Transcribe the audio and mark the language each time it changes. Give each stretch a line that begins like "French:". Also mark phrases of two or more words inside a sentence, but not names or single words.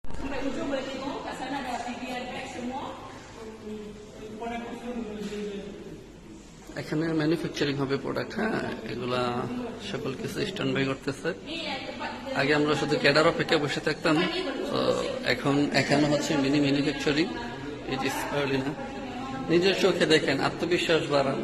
Malay: Sampai ujung boleh tengok kat sana ada PBN bag semua.
Bangla: এখানে ম্যানুফ্যাকচারিং হবে প্রোডাক্ট। হ্যাঁ, এগুলা সকল কিছু
English: stand by
Bangla: করতেছে। আগে আমরা শুধু ক্যাডার অপেক্ষা বসে থাকতাম, তো এখন এখানে হচ্ছে
English: mini manufacturing. it is early
Bangla: না, নিজের চোখে দেখেন, আত্মবিশ্বাস বাড়ান।